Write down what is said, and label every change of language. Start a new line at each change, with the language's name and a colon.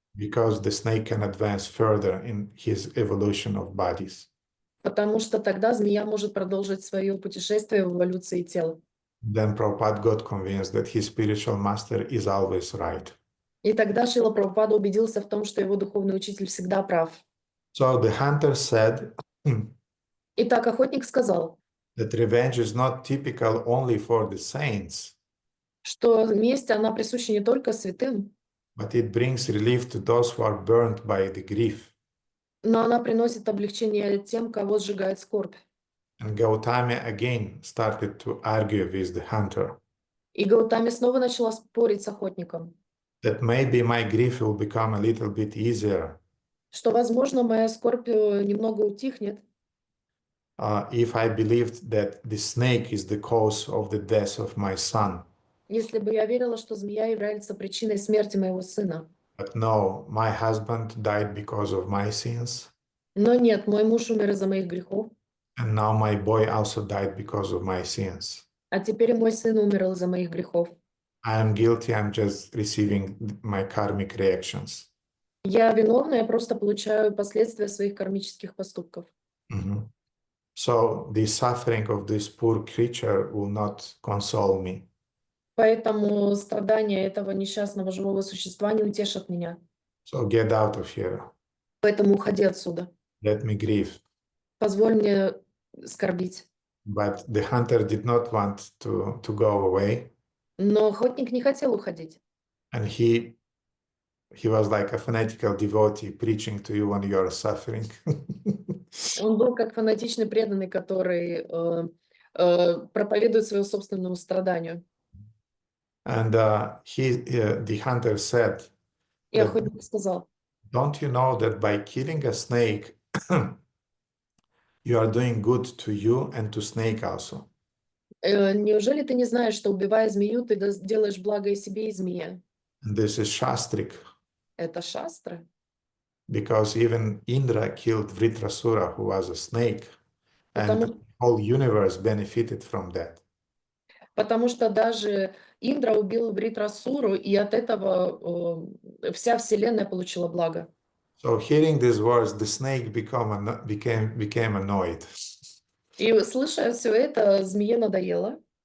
English: Because the snake can advance further in his evolution of bodies.
Russian: Потому что тогда змея может продолжить свое путешествие в эволюции тела.
English: Then Prabhupada got convinced that his spiritual master is always right.
Russian: И тогда Шрила Прабхупада убедился в том, что его духовный учитель всегда прав.
English: So the hunter said
Russian: Итак, охотник сказал,
English: that revenge is not typical only for the saints,
Russian: что месть, она присуща не только святым,
English: but it brings relief to those who are burned by the grief.
Russian: но она приносит облегчение тем, кого сжигает скорбь.
English: And Gautama again started to argue with the hunter
Russian: И Гаутами снова начала спорить с охотником,
English: that maybe my grief will become a little bit easier
Russian: что, возможно, моя скорбь немного утихнет,
English: if I believed that the snake is the cause of the death of my son.
Russian: если бы я верила, что змея является причиной смерти моего сына.
English: But no, my husband died because of my sins,
Russian: Но нет, мой муж умер из-за моих грехов,
English: and now my boy also died because of my sins.
Russian: а теперь и мой сын умер из-за моих грехов.
English: I am guilty, I'm just receiving my karmic reactions.
Russian: Я виновна, я просто получаю последствия своих кармических поступков. Mhm.
English: So the suffering of this poor creature will not console me.
Russian: Поэтому страдания этого несчастного живого существа не утешат меня.
English: So get out of here.
Russian: Поэтому уходи отсюда.
English: Let me grieve.
Russian: Позволь мне скорбить.
English: But the hunter did not want to go away,
Russian: Но охотник не хотел уходить.
English: and he was like a fanatical devotee preaching to you when you are suffering.
Russian: Он был как фанатичный преданный, который проповедует своему собственному страданию.
English: And the hunter said,
Russian: И охотник сказал:
English: don't you know that by killing a snake, you are doing good to you and to snake also?
Russian: неужели ты не знаешь, что, убивая змею, ты делаешь благо и себе, и змее?
English: And this is shastric,
Russian: Это шастра.
English: because even Indra killed Vritrasura, who was a snake, and
Russian: Потому,
English: the whole universe benefited from that.
Russian: потому что даже Индра убил Вритрасуру, и от этого вся вселенная получила благо.
English: So hearing these words, the snake became annoyed.
Russian: И слыша все это, змее надоело,